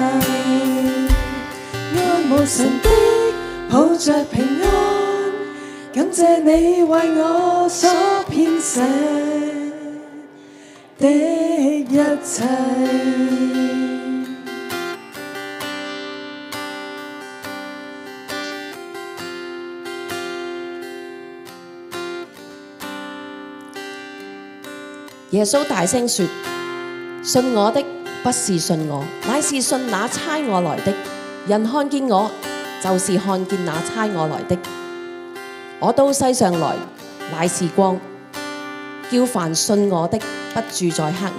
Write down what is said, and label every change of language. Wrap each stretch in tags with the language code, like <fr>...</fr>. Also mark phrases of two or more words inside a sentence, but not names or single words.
<zh>愛慕神的抱着平安，感謝你為我所編寫的一切。耶穌大聲說： 信我的不是信我，乃是信那差我來的。人看見我，就是看見那差我來的。我到世上來，乃是光，叫凡信我的不住在黑暗。</zh>